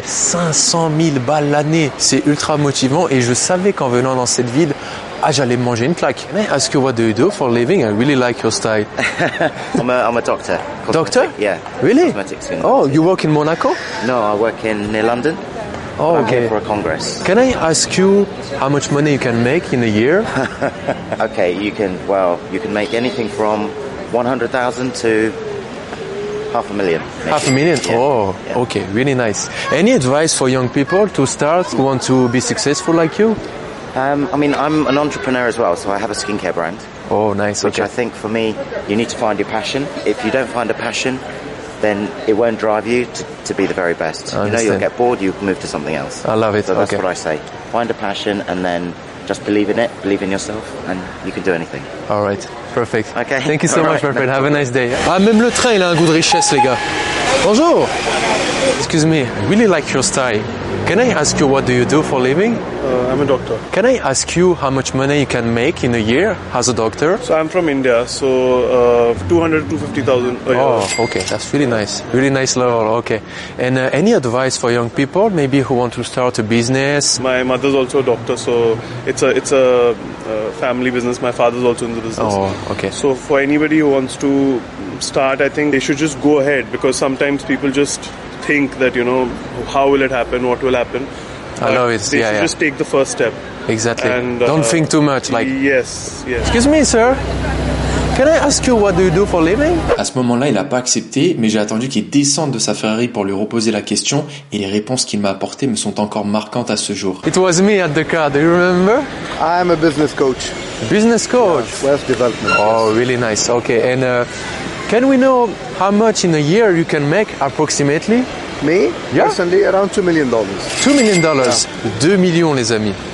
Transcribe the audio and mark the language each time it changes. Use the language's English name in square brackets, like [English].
[French] 500 000 balles l'année, c'est ultra motivant et je savais qu'en venant dans cette ville, ah, j'allais manger une claque. [English] Mais ask you what do you do for a living? I really like your style. I'm a doctor. Cosmetic. Doctor? Yeah. Really? Cosmetics. Oh, you work in Monaco? No, I work in London. Oh, okay. I'm here for a congress. Can I ask you how much money you can make in a year? Okay, you can make anything from 100,000 to half a million. Maybe. Half a million? Yeah. Oh, yeah. Okay, really nice. Any advice for young people to start who want to be successful like you? I'm an entrepreneur as well, so I have a skincare brand. Oh, nice. Which okay. I think for me, you need to find your passion. If you don't find a passion, then it won't drive you to be the very best. I understand. You'll get bored, you move to something else. I love it. So that's okay. What I say. Find a passion and then just believe in it, believe in yourself, and you can do anything. All right. Perfect. Okay. Thank you so all much, right. My friend. No, have a nice day. [French] Ah, même le train, il a un goût de richesse, les gars. [English] Bonjour. Excuse me. I really like your style. Can I ask you what do you do for a living? I'm a doctor. Can I ask you how much money you can make in a year as a doctor? So I'm from India. So 200,000 to 250,000 a year. Oh, okay. That's really nice. Really nice level. Okay. And any advice for young people, maybe who want to start a business? My mother's also a doctor, so it's a family business. My father's also in the business. Oh, okay. So for anybody who wants to start, I think they should just go ahead because sometimes people just think that, you know, how will it happen? What will happen? I love it. They should just take the first step. Exactly. Don't think too much. Like Yes. Excuse me, sir. Can I ask you what do you do for a living? [French] À ce moment-là, il n'a pas accepté, mais j'ai attendu qu'il descende de sa Ferrari pour lui reposer la question et les réponses qu'il m'a apportées me sont encore marquantes à ce jour. [English] It was me at the car, do you remember? I'm a business coach. Business coach? Yeah, wealth development. Oh, really nice. Okay, and Can we know how much in a year you can make approximately? Me? Yeah. Personally, around $2 million. $2 million. Yeah. 2 million, [French] les amis.